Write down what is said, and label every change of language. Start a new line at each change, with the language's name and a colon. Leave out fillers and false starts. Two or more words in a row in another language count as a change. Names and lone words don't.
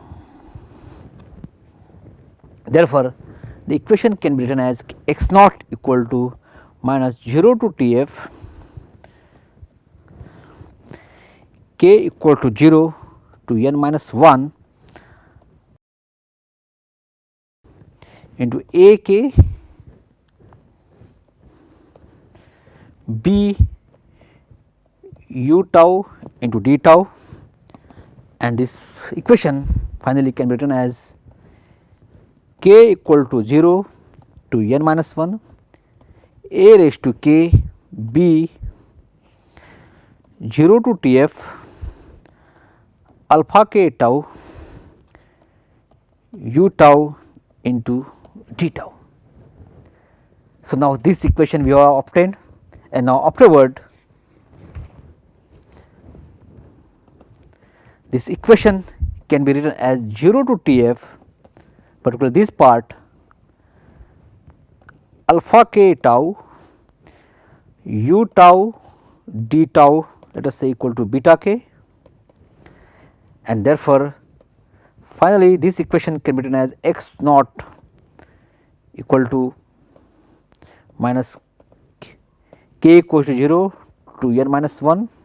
English: Therefore the equation can be written as x naught equal to minus 0 to Tf k equal to 0 to n minus 1 into A k B u tau into d tau, and this equation finally can be written as k equal to 0 to n minus 1 a raised to k b 0 to t f alpha k tau u tau into d tau. So, now this equation we have obtained, and now afterward this equation can be written as 0 to t f, particularly this part alpha k tau u tau d tau, let us say equal to beta k, and therefore finally this equation can be written as x naught equal to minus k equals to 0 to n minus 1